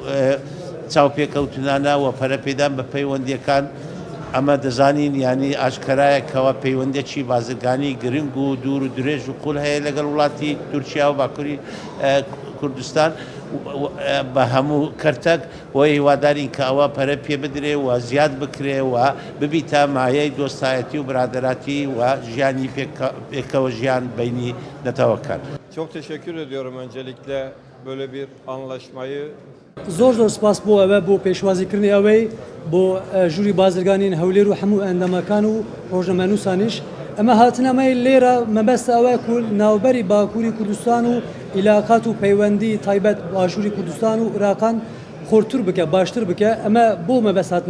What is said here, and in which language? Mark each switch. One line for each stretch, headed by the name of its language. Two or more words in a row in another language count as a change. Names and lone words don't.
Central Kurdish: چاوپێکەوتنانە و پەرەپێدان بە پەیوەندیەکان ئەمە دەزانین ینی ئاشکرایەکەوە پەیوەندێکی بازرگانی گرنگ و دوور و درێژ و قوڵ هەیە لەگەڵ وڵاتی تورکیا و باکووری کوردستان بە هەموو کەرتەک و هیوادارین کە ئەوە پەرە پێ بدرێ و زیاد بکرێ و ببیتە مایەی دۆستایەتی و برادەراتی و ژیانی پێکەوە ژیان بینی نەتەوەکان.
Turkish: Çok teşekkür ediyorum öncelikle böyle bir anlaşmayı.
Central Kurdish: زۆر سپاس بۆ ئەوە بۆ پێشوازیکردنی ئەوەی بۆ ژووری بازرگانین هەولێر و هەموو ئەندامەکان و ڕۆژنامەنووسانیش ئەمە هاتنەمەی لێرە مەبەستە ئەوە ناوبەری باکووری کوردستان و عیلاقات و پەیوەندی تایبەت باشووری کوردستان و عێراقان خۆرتر بکە باشتر بکە ئەمە بۆ مەبەست هاتنە